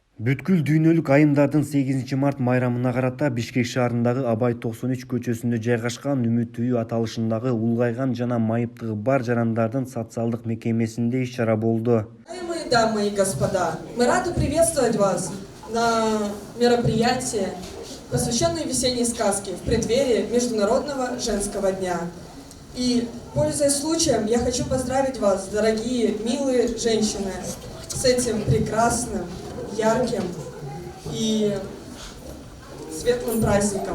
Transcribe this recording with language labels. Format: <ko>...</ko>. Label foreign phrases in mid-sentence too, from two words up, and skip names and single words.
<ky>Бүткүл дүйнөлүк айымдардын 8 март майрамына карата Бишкек шаарындагы Абай 93 көчөсүндө жайгашкан Үмүт үйү аталышындагы улгайган жана майыптыгы бар жарандардын социалдык мекемесинде иш-чара болду.</ky> <ru>Уважаемые дамы и господа, мы рады приветствовать вас на мероприятии, посвященной весенней сказке в преддверии Международного женского дня. И, пользуясь случаем, я хочу поздравить вас, дорогие, милые женщины, с этим прекрасным, ярким и светлым праздником.</ru>